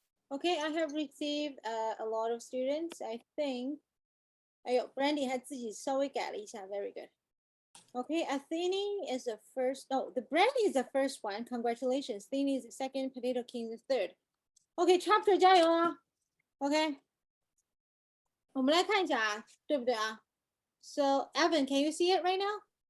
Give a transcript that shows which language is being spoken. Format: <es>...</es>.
<en>Okay, I have received a lot of students. I think.</en> <zh>哎呦 Brandy 还自己稍微改了一下</zh> <en>very good. Okay, Athene is the first. No, the Brandy is the first one. Congratulations. Athene is the second. Potato King is the third. Okay, chapter</en> <zh>加油啊 OK， 我们来看一下啊，对不对啊</zh> <en>So Evan, can you see it right now?</en>